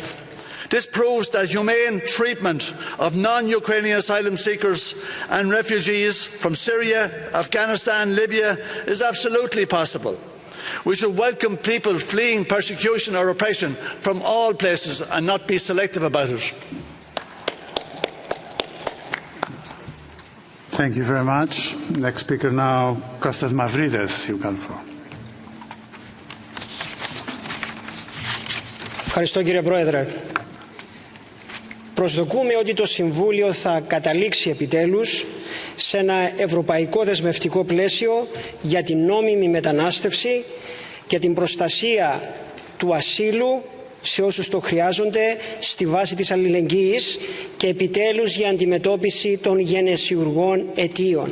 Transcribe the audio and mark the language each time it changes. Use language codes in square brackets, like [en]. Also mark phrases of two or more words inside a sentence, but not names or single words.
[en] This proves that humane treatment of non-Ukrainian asylum seekers and refugees from Syria, Afghanistan, Libya is absolutely possible. We should welcome people fleeing persecution or oppression from all places and not be selective about it. Thank you very much. Next speaker now, Kostas Mavridis. You can floor. [el] Ευχαριστώ κύριε Πρόεδρε. Προσδοκούμε ότι το Συμβούλιο θα καταλήξει επιτέλους σε ένα ευρωπαϊκό δεσμευτικό πλαίσιο για την νόμιμη μετανάστευση και την προστασία του ασύλου σε όσους το χρειάζονται στη βάση της αλληλεγγύης και επιτέλους για αντιμετώπιση των γενεσιουργών αιτίων.